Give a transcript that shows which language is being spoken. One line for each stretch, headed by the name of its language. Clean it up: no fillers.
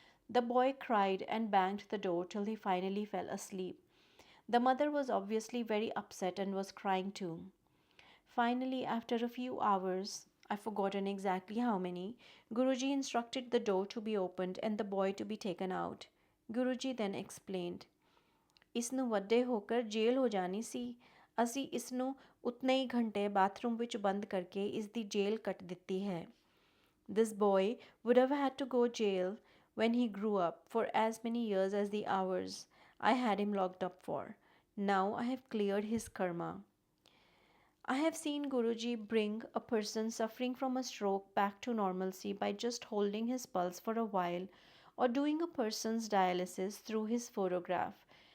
English: The boy cried and banged the door till he finally fell asleep. The mother was obviously very upset and was crying too. Finally, after a few hours, I've forgotten exactly how many, Guruji instructed the door to be opened and the boy to be taken out. Guruji then explained,
Punjabi: ਇਸਨੂੰ ਵੱਡੇ ਹੋ ਕਰ ਜੇਲ੍ਹ ਹੋ ਜਾਣੀ ਸੀ। ਅਸੀਂ ਇਸਨੂੰ ਉਤਨੇ ਹੀ ਘੰਟੇ bathroom ਵਿੱਚ ਬੰਦ ਕਰਕੇ ਇਸ ਦੀ ਜੇਲ੍ਹ ਕੱਟ ਦਿੱਤੀ ਹੈ।
English: This boy would have had to go jail when he grew up for as many years as the hours I had him locked up for. Now I have cleared his karma. I have seen Guruji bring a person suffering from a stroke back to normalcy by just holding his pulse for a while or doing a person's dialysis through his photograph.